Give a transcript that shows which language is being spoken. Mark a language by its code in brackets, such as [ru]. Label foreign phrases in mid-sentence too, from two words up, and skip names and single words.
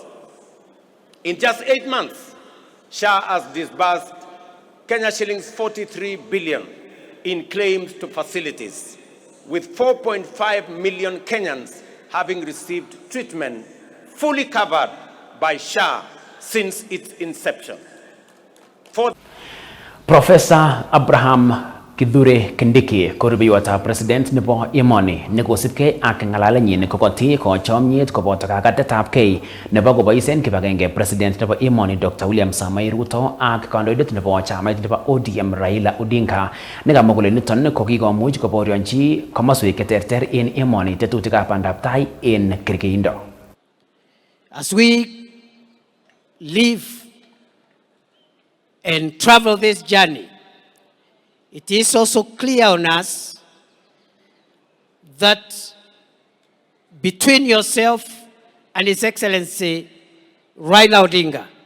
[en] In just 8 months, SHA has disbursed Kenya shillings 43 billion in claims to facilities, with 4.5 million Kenyans having received treatment fully covered by SHA since its inception. [kln] Professor Abraham Kithure Kindiki korubiwata president nebo emoni nekosipkei ak ngalalenyin kokoti kochomnyet koboto kakatetabkei nebo koboisen kibagenge president nebo emoni Dr. William Samoei Ruto ak kandoindet nebo chamait nebo ODM Raila Odinga nekamwa kole niton kokikomuch koborionchi komoswek cheterter en emoni tetutikab bandaptai en kerkeindo. [en] As we live and travel this journey, it is also clear on us that between yourself and His Excellency Raila Odinga,